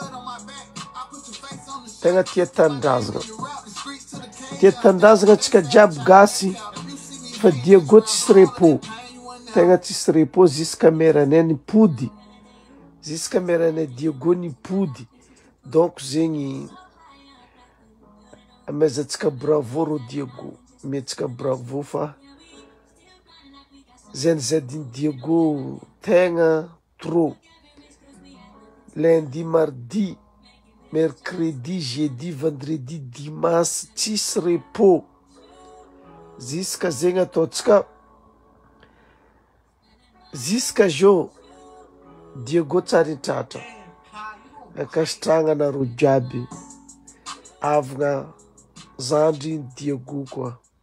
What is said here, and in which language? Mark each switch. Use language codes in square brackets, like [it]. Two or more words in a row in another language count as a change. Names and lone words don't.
[mg] tia tandrazana antsika jiaby gasy fa Diego tsisy repos, tegna tsisy repos ziska meranay nipody, ziska meranay Diego nipody. Donc zegny amezantsika bravo ro Diego, metsika bravo fa Gen Z Diego [fr] tegna trop. Lundi, mardi, mercredi, jeudi, vendredi, dimanche, [mg] tsisy repos. Ziska zegny ataotsika, ziska jo Diego tsary tratra. Akasitragna nareo jiaby, avagna zandry Diego koa.